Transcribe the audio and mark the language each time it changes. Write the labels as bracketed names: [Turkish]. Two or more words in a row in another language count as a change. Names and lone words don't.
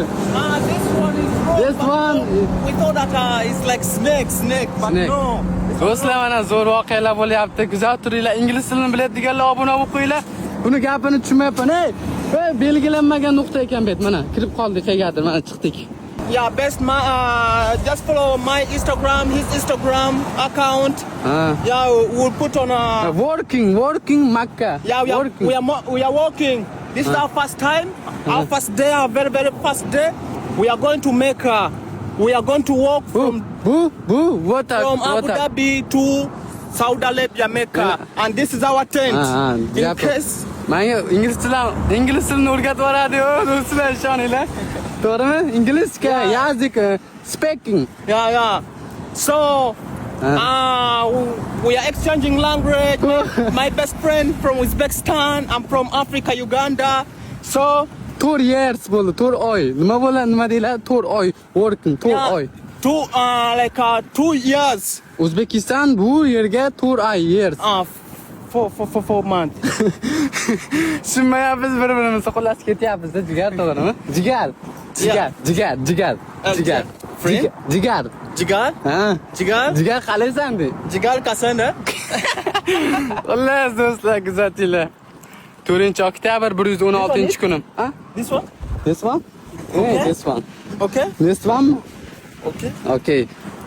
[English] This one is rope. This one. We thought that it's like snake, but Snake. no. [Uzbek] Do'stlar, mana zo'r voqealar bo'lyapti. Kuzatib turinglar. Ingliz tilini biladiganlar obuna bo'lib qo'yinglar. Buni gapini tushunmayapman. Hey, belgilanmagan nuqta ekan bet. Mana kirib qoldik qayergadir, mana chiqdik. [English] Yeah, just follow my Instagram, his Instagram account. Yeah, we'll put on Working Makkah. Yeah, Working. we are walking. This is our first time, our first day, our very first day. We are going to Mecca. We are going to walk from Abu Dhabi to Saudi Arabia, Mecca. And this is our tent. In case. [Uzbek] Menga ingliz tilini o'rgatib beradi-yu, do'stlar, ishoninglar. To'g'rimi? Inglizcha, yazdik, [English] speaking. Yeah. So, we are exchanging language. My best friend from Uzbekistan. I'm from Africa, Uganda. So, [Uzbek] 4 years bo'ldi, 4 oy. Nima deyiladi? 4 oy working, 4 oy. [English] 2 years. [Uzbek] O'zbekiston bu yerga 4 oy years. [English] 4 months. [Uzbek] Tushunmayapmiz bir-birimizni, xullas ketyapmiz-da, jigar, to'g'rimi? Jigar. [English] Friend? [Uzbek] Jigar. Ha. Jigar qalaysan de? Jigar kasana. Xullas do'stlar, kuzatinglar. 4-oktyabr 116-kunim. Ha? [English] This one? This one? Okay. Hey, this one. Okay. This one? Okay. Okay.